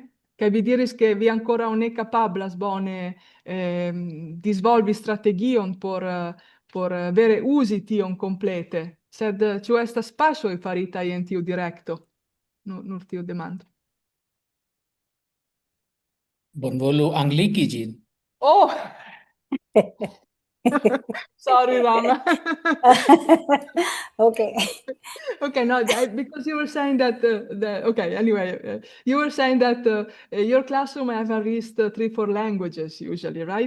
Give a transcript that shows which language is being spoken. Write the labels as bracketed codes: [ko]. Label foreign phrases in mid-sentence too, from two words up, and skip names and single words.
[eo] Kaj vi diris ke vi ankoraŭ ne kapablas bone disvolvi strategion por vere uzi tion komplete. Sed ĉu estas paŝoj faritaj en tiu direkto? Nur tiu demando. Bonvolu angliki ĝin. [en] Oh! Sorry, Rama. Okay. Okay, no, because you were saying that, okay, anyway, you were saying that your classroom have at least 3-4 languages usually, right?